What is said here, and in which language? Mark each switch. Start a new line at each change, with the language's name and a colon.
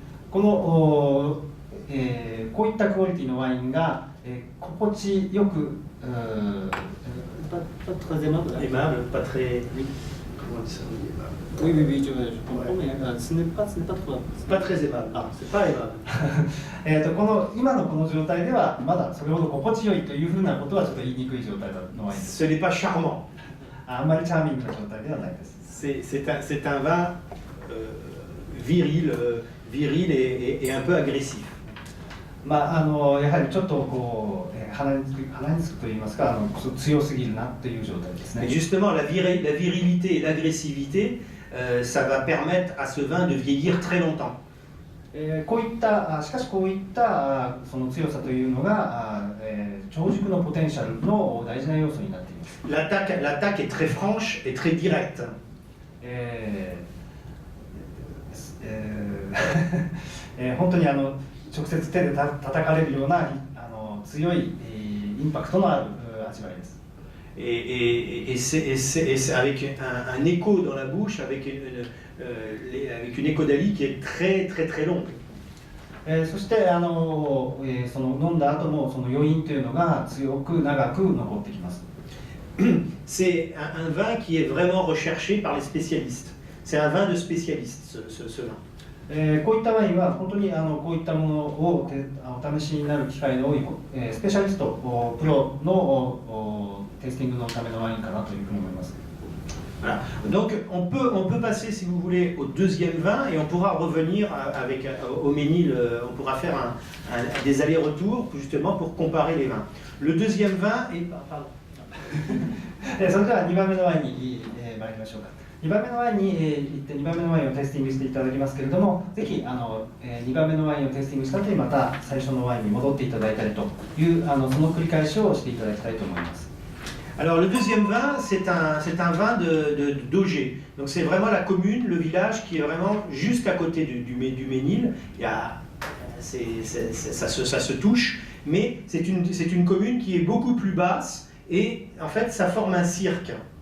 Japanese: この、こういったクオリティのワインが、心地よく
French: pas très aimable. Aimable, pas très. Comment on dit ça? Oui, je comprends, mais ce n'est pas trop. C'est pas très aimable. Ah, c'est pas aimable.
Japanese: この今のこの状態ではまだそれほど心地よいというふうなことはちょっと言いにくい状態のワインです。
French: Ce n'est pas charmant.
Japanese: あんまりチャーミングな状態ではないです。
French: C'est un vin viril et un peu agressif.
Japanese: やはりちょっとこう、鼻につくといいますか、強すぎるなという状態です
French: Et
Japanese: ね。
French: justement, la virilité et l'agressivité, ça va permettre à ce vin de vieillir très longtemps.
Japanese: こういったしかしこういったその強さというのが長熟のポテンシャルの大事な要素になっています。
French: L'attaque est très franche et très directe.
Japanese: 本当に直接手で叩かれるような強いインパクトのある味わいです。
French: Et c'est avec un écho dans la bouche, avec une écodalie qui est très très très longue.
Japanese: そしてその飲んだ後もその余韻というのが強く長く残ってきます。
French: C'est un vin qui est vraiment recherché par les spécialistes. C'est un vin de spécialistes, ce vin.
Japanese: こういったワインは本当にこういったものをお試しになる機会の多いスペシャリスト、プロのテイスティングのためのワインかなというふうに思います。
French: Voilà. Donc on peut passer, si vous voulez, au deuxième vin et on pourra revenir au Ménil, on pourra faire des allers-retours justement pour comparer les vins. Le deuxième vin est... Pardon.
Japanese: それでは2番目のワインに参りましょうか。2番目のワインに行って2番目のワインをテイスティングしていただきますけれども、ぜひ2番目のワインをテイスティングした後にまた最初のワインに戻っていただいたりというその繰り返しをしていただきたいと思います。
French: Alors le deuxième vin, c'est un vin d'Auger. Donc c'est vraiment la commune, le village qui est vraiment juste à côté du Ménil. Ça se touche, mais c'est une commune qui est beaucoup plus basse et en fait ça forme un cirque.